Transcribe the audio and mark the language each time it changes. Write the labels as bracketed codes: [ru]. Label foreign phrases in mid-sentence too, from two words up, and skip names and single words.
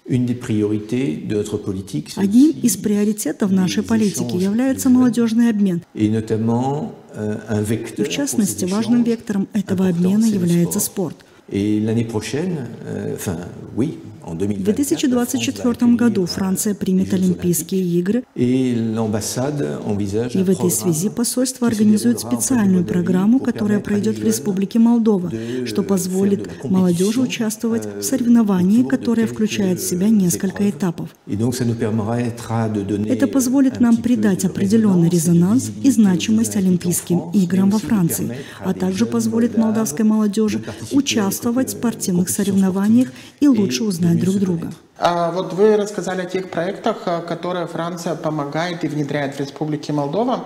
[ru] Одним из приоритетов нашей политики является молодежный обмен. И в частности, важным вектором этого обмена является спорт. [fr] en [ru] В 2024. 2024 году Франция примет Олимпийские игры, [fr] Et l'ambassade envisage [ru] и [fr] un [ru] в этой [fr] programme [ru] связи посольство организует специальную программу, которая пройдет в Республике Молдова, что позволит молодежи участвовать в соревновании, которое включает в себя несколько этапов. [fr] Et donc ça nous permettra de donner [ru] Это позволит нам придать определенный резонанс и значимость Олимпийским играм во Франции, а также позволит молдавской молодежи участвовать в спортивных соревнованиях и лучше узнать друг друга. Вот вы рассказали о тех проектах, которые Франция помогает и внедряет в Республике Молдова.